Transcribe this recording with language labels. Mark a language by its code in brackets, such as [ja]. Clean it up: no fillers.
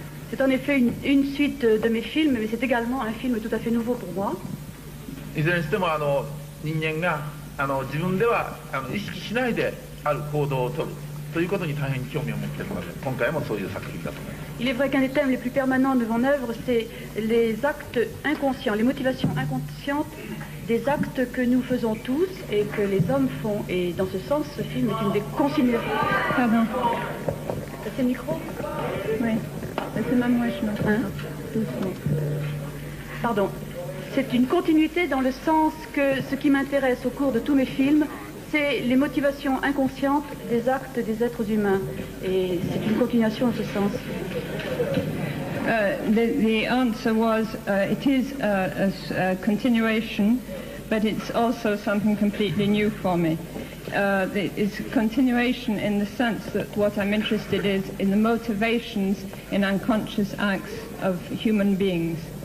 [fr] C'est en effet une suite de mes films, mais c'est également un film tout à fait nouveau pour moi. [ja] いずれにしても人間が自分では意識しないである行動をとるということに大変興味を持っているので、今回もそういう作品だと思います。 [fr] Il est vrai qu'un des thèmes les plus permanents de mon œuvre, c'est les actes inconscients, les motivations inconscientes des actes que nous faisons tous et que les hommes font. Et dans ce sens, ce film est une des continuations. Pardon. C'est le micro? Oui. C'est même moi, je m'entends. Doucement. Pardon. C'est une continuité dans le sens que ce qui m'intéresse au cours de tous mes films, c'est les motivations inconscientes des actes des êtres humains. Et c'est une continuation en ce sens. [en] The answer was, it is a continuation, but it's also something completely new for me. It's a continuation in the sense that what I'm interested is in the motivations in unconscious acts of human beings.